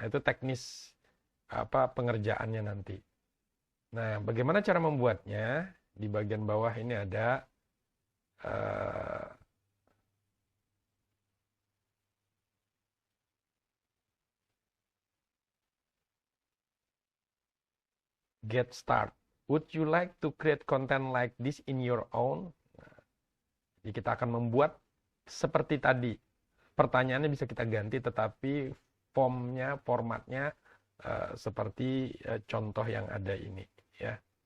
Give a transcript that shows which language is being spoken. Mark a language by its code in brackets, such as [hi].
[id] Itu teknis apa pengerjaannya nanti. Nah, bagaimana cara membuatnya? Di bagian bawah ini ada get start. [en] Would you like to create content like this in your own? [id] Nah, jadi kita akan membuat seperti tadi. Pertanyaannya bisa kita ganti, tetapi formatnya seperti contoh yang ada ini, ya.